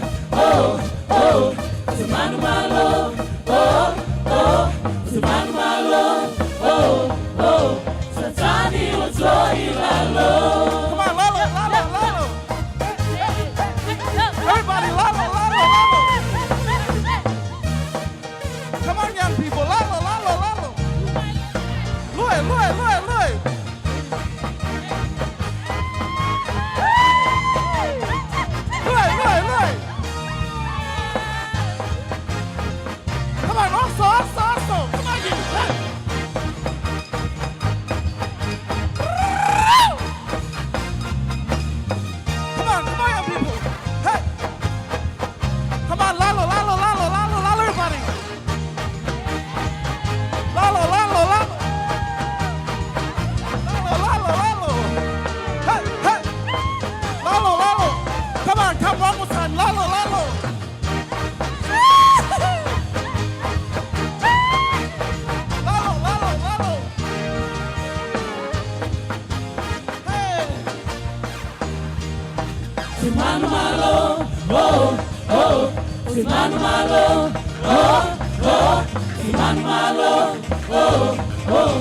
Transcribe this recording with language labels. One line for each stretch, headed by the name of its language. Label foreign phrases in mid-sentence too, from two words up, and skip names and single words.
Samoan: Oh, oh, Simanu malo. Oh, oh, Simanu malo. Oh, oh, Satani utoi lalo.
English: Come on,
Samoan: Lalo, Lalo, Lalo. Everybody, Lalo, Lalo, Lalo.
English: Come on, young people,
Samoan: Lalo, Lalo, Lalo. Louis, Louis, Louis, Louis.
English: Come on, also. Come on, you. Hey. Come on, young people. Hey. Come on,
Samoan: Lalo, Lalo, Lalo, Lalo, Lalo, everybody. Lalo, Lalo, Lalo. Lalo, Lalo. Hey, hey. Lalo, Lalo.
English: Come on, come one more time.
Samoan: Lalo, Lalo. Lalo, Lalo, Lalo. Hey. Simanu malo, oh oh, Simanu malo, oh oh, Simanu malo, oh oh,